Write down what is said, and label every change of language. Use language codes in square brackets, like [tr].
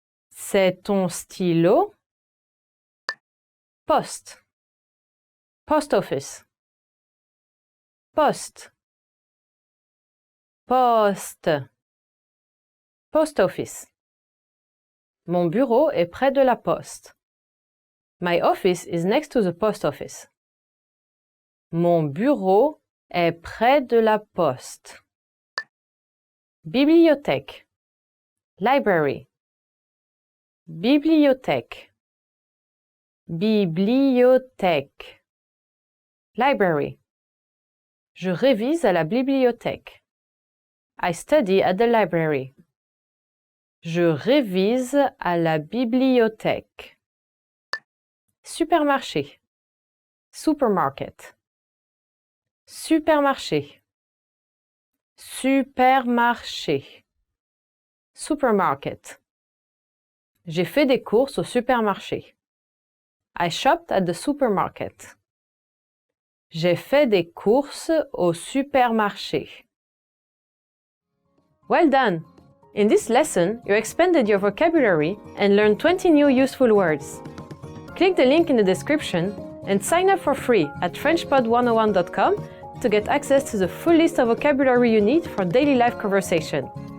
[fr] C'est ton stylo? Poste. Post office. Poste. Poste. Post office. Mon bureau est près de la poste. [en] My office is next to the post office. [fr] Mon bureau est près de la poste. Bibliothèque. Library. Bibliothèque. Bibliothèque. Library. Je révise à la bibliothèque. [en] I study at the library. [fr] Je révise à la bibliothèque. Supermarché. Supermarket. Supermarché. Supermarché. Supermarket. J'ai fait des courses au supermarché. [en] I shopped at the supermarket. [fr] J'ai fait des courses au supermarché. [en] Well done! In this lesson, you expanded your vocabulary and learned 20 new useful words. Click the link in the description and sign up for free at FrenchPod101.com to get access to the full list of vocabulary you need for daily life conversation.